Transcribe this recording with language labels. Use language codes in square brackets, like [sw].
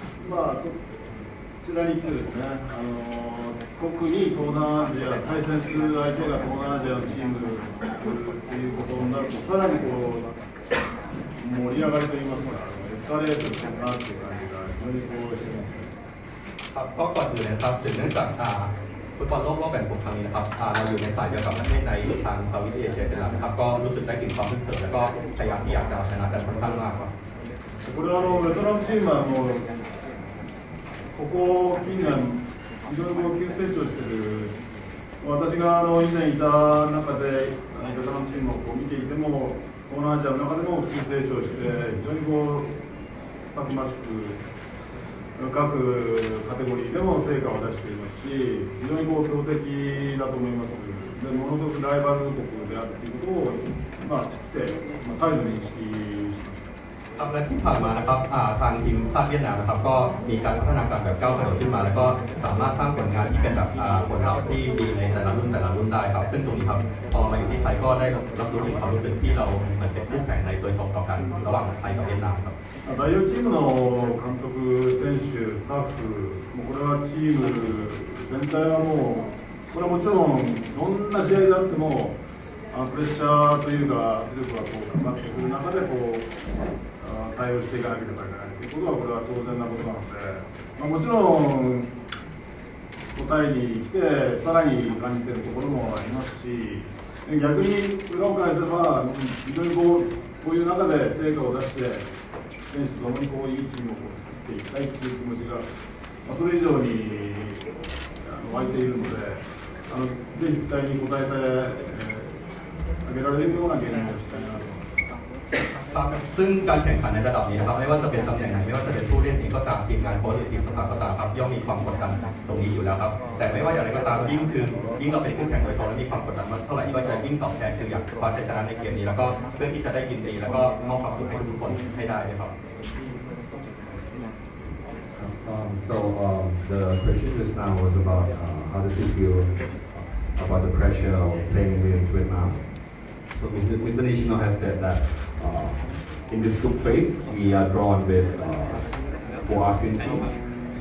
[ja] こちらに来てですね、特に東南アジア、対戦する相手が東南アジアのチームっていうことになると、さらに盛り上がりといいますか、エスカレートしてるなっていう感じが非常にしてますね。 [th] ครับก็ก่อนอื่นนะครับถึงเนื่องจากฟุตบอลโลกรอบแบ่งกลุ่มครั้งนี้นะครับเราอยู่ในสายเดียวกับประเทศในทางเซาท์อีสต์เอเชียเป็นหลักนะครับก็รู้สึกได้ถึงความพึ่งเถิดแล้วก็พยายามที่อยากจะเอาชนะกันค่อนข้างมากครับ [ja] これはベトナムチームはここ近年非常に急成長している。私が以前いた中でベトナムチームを見ていても東南アジアの中でも急成長して非常にたくましく各カテゴリーでも成果を出していますし非常に強敵だと思います。でものすごくライバル国であるということを来て再度認識しました。 [th] ครับและที่ผ่านมานะครับทางทีมชาติเวียดนามนะครับก็มีการพัฒนาการแบบก้าวกระโดดขึ้นมาแล้วก็สามารถสร้างผลงานที่เป็นแบบผลลัพธ์ที่ดีในแต่ละรุ่นได้ครับซึ่งตรงนี้ครับพอมาอยู่ที่ไทยก็ได้รับรู้ถึงความรู้สึกที่เราเหมือนเป็นคู่แข่งในโดยตรงต่อกันระหว่างไทยกับเวียดนามครับ [ja] 代表チームの監督、選手、スタッフ、これはチーム全体はこれはもちろんどんな試合であってもプレッシャーというか圧力がかかってくる中で対応していかなければいけないということはこれは当然なことなので、もちろんタイに来てさらに感じているところもありますし、逆に裏を返せば非常にこういう中で成果を出して選手ともにいいチームを作っていきたいという気持ちが、それ以上に湧いているので、ぜひ期待に応えてあげられるようなゲームをしたいなと思います。 [th] ครับซึ่งการแข่งขันในระดับนี้นะครับไม่ว่าจะเป็นตำแหน่งไหนไม่ว่าจะเป็นผู้เล่นเองก็ตามทีมงานโค้ชหรือทีมสตาฟก็ตามครับย่อมมีความกดดันตรงนี้อยู่แล้วครับแต่ไม่ว่าอย่างไรก็ตามยิ่งเราเป็นคู่แข่งโดยตรงและมีความกดดันมากเท่าไหร่ก็จะยิ่งตอบแทนคืออยากคว้าชัยชนะในเกมนี้แล้วก็เพื่อที่จะได้ยินดีแล้วก็มอบความสุขให้ทุกคนให้ได้เลยครับ [en] So the question just now was about how does he feel about the pressure of playing against Vietnam. So Mr. Nishino has said that in this group phase we are drawn with 4 ASEAN teams.